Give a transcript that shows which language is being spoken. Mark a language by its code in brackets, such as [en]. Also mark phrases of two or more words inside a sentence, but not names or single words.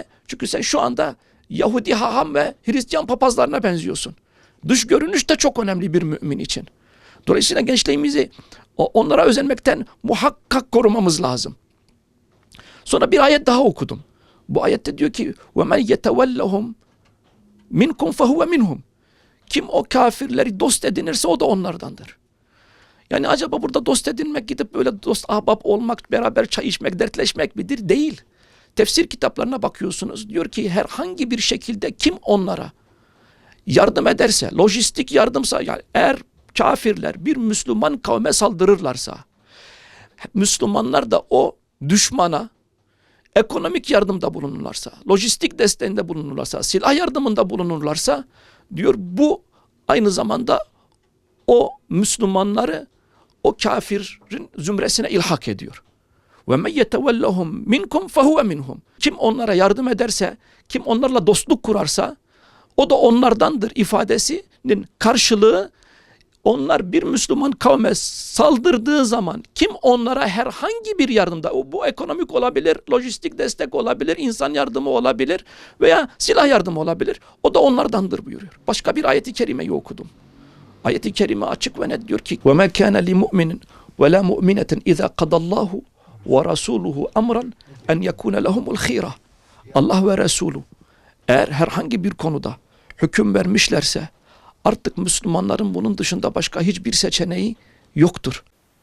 [tr] Çünkü sen şu anda Yahudi haham ve Hristiyan papazlarına benziyorsun. Dış görünüş de çok önemli bir mümin için. Dolayısıyla gençliğimizi onlara özenmekten muhakkak korumamız lazım. Sonra bir ayet daha okudum. Bu ayette diyor ki [ar] وَمَنْ يَتَوَلَّهُمْ مِنْكُمْ فَهُوَ مِنْهُمْ. [tr] Kim o kafirleri dost edinirse o da onlardandır. Yani acaba burada dost edinmek gidip böyle dost ahbap olmak, beraber çay içmek, dertleşmek midir? Değil. Tefsir kitaplarına bakıyorsunuz. Diyor ki herhangi bir şekilde kim onlara yardım ederse, lojistik yardımsa, yani eğer kafirler bir Müslüman kavme saldırırlarsa, Müslümanlar da o düşmana ekonomik yardımda bulunurlarsa, lojistik desteğinde bulunurlarsa, silah yardımında bulunurlarsa, diyor bu aynı zamanda o Müslümanları o kafirin zümresine ilhak ediyor. [ar] وَمَنْ يَتَوَلَّهُمْ مِنْكُمْ فَهُوَ مِنْهُمْ. [tr] Kim onlara yardım ederse, kim onlarla dostluk kurarsa o da onlardandır ifadesinin karşılığı, onlar bir Müslüman kavme saldırdığı zaman kim onlara herhangi bir yardımda, bu ekonomik olabilir, lojistik destek olabilir, insan yardımı olabilir veya silah yardımı olabilir, o da onlardandır buyuruyor. Başka bir ayeti kerimeyi okudum. Ayeti kerime açık ve net diyor ki [ar] وَمَا كَانَ لِمُؤْمِنٍ وَلَا مُؤْمِنَةٍ اِذَا قَدَ اللّٰهُ وَرَسُولُهُ اَمْرًا اَنْ يَكُونَ لَهُمُ الْخِيرَةِ. [tr] Allah ve Resulü eğer herhangi bir konuda hüküm vermişlerse artık Müslümanların bunun dışında başka hiçbir seçeneği yoktur.